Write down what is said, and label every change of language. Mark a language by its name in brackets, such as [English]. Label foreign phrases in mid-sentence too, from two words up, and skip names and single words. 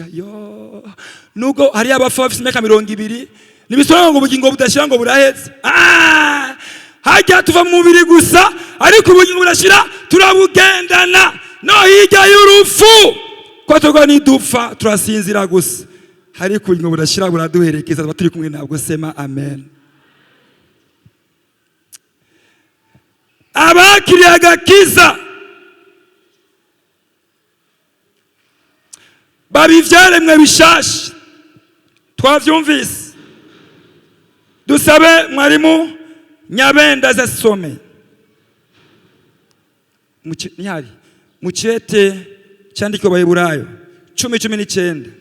[Rundi] Yo, nuko hari abafa bafite imyaka 20 nibisonga ngo ubugingo budashira ngo buraheze. Hajya tuva mu mubiri gusa, ariko ubugingo budashira turabugendana no hirya y'urupfu. Ko tugo ni dupfa turasinzira gusa, ariko ubugingo budashira buraduherekeza baturi kumwe nabwo. [Swahili] Sema amen. [Rundi] Abakiriye agakiza babivyaremwe bishasha. Twavyumvise. Dusabe mwarimu Nyabenda zasome mu cete cyandikwa Baheburayo 10:19.